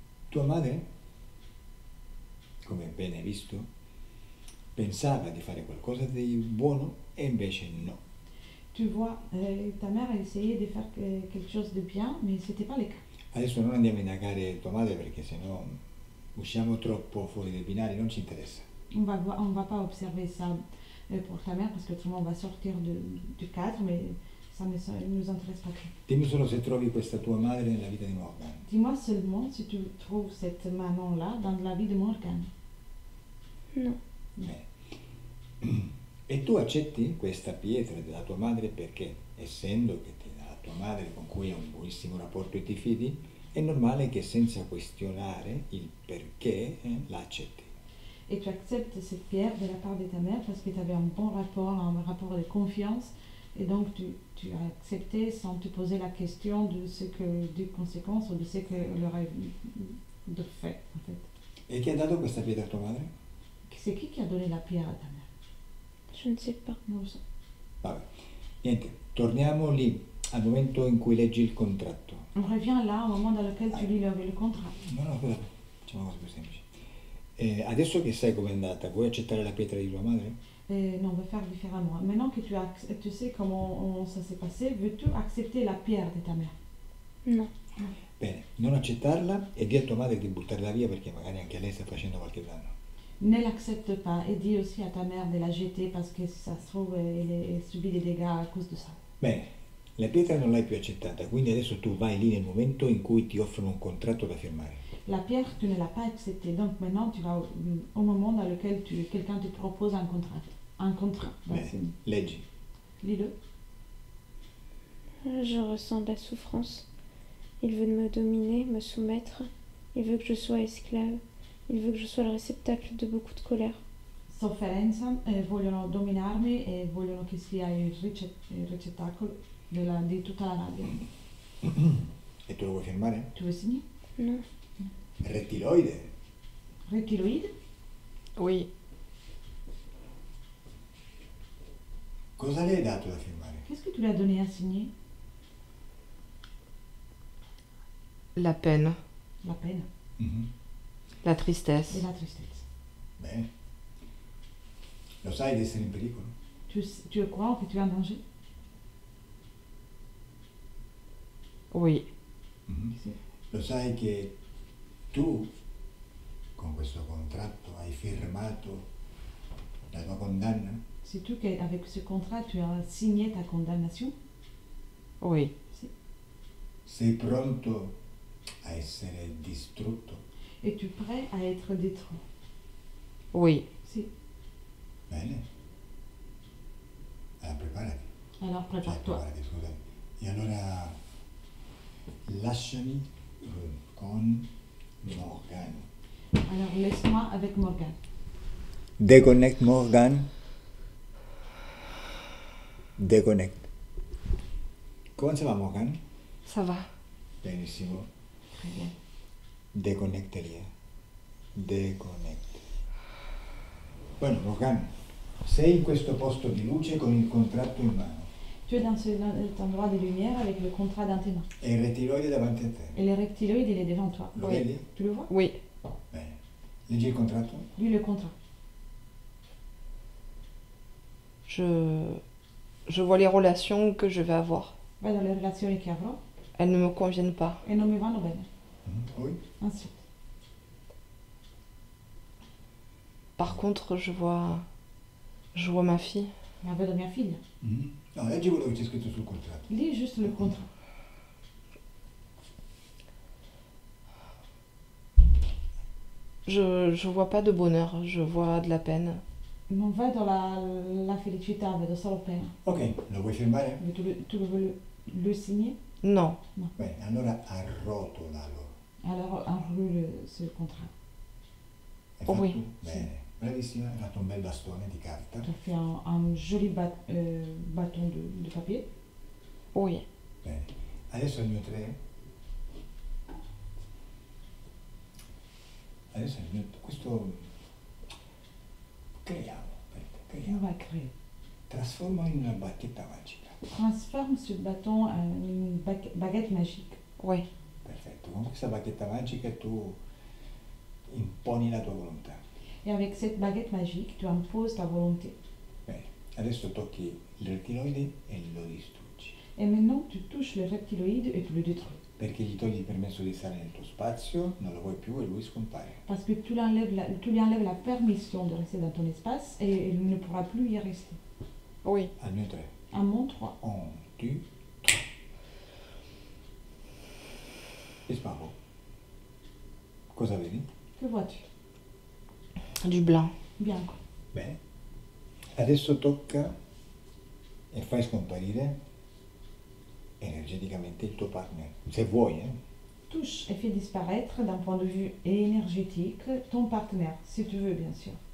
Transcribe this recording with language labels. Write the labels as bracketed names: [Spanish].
[Italian] Tua madre, come bene hai visto, pensava di fare qualcosa di buono e invece no. [French] Tu vois, ta mère a essayé de faire quelque chose de bien, mais c'était pas le cas. [Italian] Adesso non andiamo a indagare tua madre perché sennò usciamo troppo fuori dai binari, non ci interessa. [French] On va pas observer ça pour ta mère parce que autrement on va sortir du cadre, mais ça ne nous intéresse pas trop. [Italian] Dimmi solo se trovi questa tua madre nella vita di Morgan. [French] Dis-moi seulement si tu trouves cette maman-là dans la vie de Morgan. Non. [Italian] Bene. E tu accetti questa pietra della tua madre perché, essendo che ti dà la tua madre con cui hai un buonissimo rapporto e ti fidi, è normale che senza questionare il perché la accetti. [French] Et tu acceptes cette pierre de la part de ta mère parce que tu avais un bon rapport, un rapport de confiance, et donc tu as accepté sans te poser la question des conséquences ou de ce qu'elle aurait de fait, en fait. [Italian] E chi ha dato questa pietra a tua madre? [French] C'est qui a donné la pierre à ta mère? Je ne sais pas. Non, ça. [Italian] Vabbè. Niente, torniamo lì, al momento in cui leggi il contratto. [French] On revient là au moment dans lequel tu lis le contrat. [Italian] No, scusa, facciamo una cosa più semplice. Adesso che sai com'è andata, vuoi accettare la pietra di tua madre? [French] Non, on va faire différemment. Maintenant que tu sais comment ça s'est passé, veux-tu accepter la pierre de ta mère? Non. [Italian] Bene, non accettarla e di a tua madre di buttarla via perché magari anche lei sta facendo qualche danno. [French] Ne l'accepte pas et dis aussi à ta mère de la jeter parce que si ça se trouve, elle subit des dégâts à cause de ça. [Italian] Bene, la pietra non l'hai più accettata, quindi adesso tu vai lì nel momento in cui ti offrono un contratto da firmare. [French] La pierre, tu ne l'as pas acceptée, donc maintenant tu vas au moment dans lequel quelqu'un te propose un contrat. Un contrat. [Italian] Bene, leggi. [French] Lis-le. Je ressens de la souffrance. Il veut me dominer, me soumettre. Il veut que je sois esclave. Il veut que je sois le réceptacle de beaucoup de colère. [Italian] Sofferenza, vogliono dominarmi e vogliono che sia il ricettacolo di tutta la rabbia. E tu lo vuoi firmare? [French] Tu veux signer? Non. [Italian] Rettiloide. [French] Reptiloïde? Oui, [Italian] Cosa le hai dato da firmare? [French] Qu'est-ce que tu lui as donné à signer? la peine, La peine Mhm. la tristesse. et la tristesse. [Italian] Bene. Lo sai di essere in pericolo? [French] Tu crois que tu es en danger? Oui, Mhm. [Italian] Sì. Lo sai che tu con questo contratto hai firmato la tua condanna? [French] Sais-tu qu'avec ce contrat, tu as signé ta condamnation? oui, [Italian] Sei pronto a essere distrutto? [French] Es-tu prêt à être détruit? oui. [Italian] Si. Bene. Allora preparati. [French] Alors [Italian] Cioè, [French] prépare-toi. [Italian] preparati, scusami. E allora lasciami con Morgan. [French] Alors laisse-moi avec Morgan. Deconnect Morgan. [Italian] Deconnect. Come si va Morgan? [French] Ça va. [Italian] Benissimo. [French] Très bien. [Italian] Deconnect lì. Deconnect. Bueno, Morgan, sei in questo posto di luce con il contratto in mano [French] Tu es dans cet endroit de lumière avec le contrat dans tes mains. [Italian] e il rettiloide davanti a te. [French] Et le reptiloïde, il est devant toi. [Italian] Lo [French] Oui. [Italian] vedi? [French] Tu le vois? Oui, [Italian] Bene. Leggi il contratto? [French] Lis le contrat. je vois les relations que je vais avoir. Va dans les relations [Italian] che avrò [French] Elles ne me conviennent pas. [Italian] e non mi vanno bene. Poi? [French] Ensuite, Par contre, je vois ma fille. [Italian] ma vedo mia figlia. No, leggi quello che c'è scritto sul contratto. [French] Lis juste le contrat. Je vois pas de bonheur, je vois de la peine. [Italian] Non vedo la felicità, vedo solo pena. Ok, lo vuoi firmare? [French] Tu veux le signer? Non. [Italian] Bene, allora arrotolalo. [French] Alors enroule ce contrat. [Italian] Hai fatto? [French] Oui. [Italian] Bene, bravissima, hai fatto un bel bastone di carta. [French] Tu as fait un joli bâton de papier. Oui. [Italian] Bene, adesso il mio 3. Adesso il mio... questo... creiamo, aspetta, [French] On [Italian] creiamo. [French] va créer. [Italian] Trasforma in una bacchetta magica. [French] Transforme ce bâton en une baguette magique. Oui. [Italian] Perfetto, con questa bacchetta magica tu imponi la tua volontà. [French] Et avec cette baguette magique, tu imposes ta volonté. [Italian] Bene, adesso tocchi il rettiloide e lo distruggi, [French] Et maintenant, tu touches le reptiloïde et tu le détruis. [Italian] perché gli togli il permesso di stare nel tuo spazio, non lo vuoi più e lui scompare. [French] Parce que tu lui enlèves la permission de rester dans ton espace et il ne pourra plus y rester. Oui. [Italian] Al mio 3. [French] À mon 3. [Italian] 1, 2, 3. E sparo. Cosa vedi? [French] Que vois-tu? Du blanc. Bien. [Italian] Bene. Adesso tocca e fai scomparire energeticamente il tuo partner. Se vuoi, [French] Touche et fais disparaître d'un point de vue énergétique ton partenaire, si tu veux, bien sûr.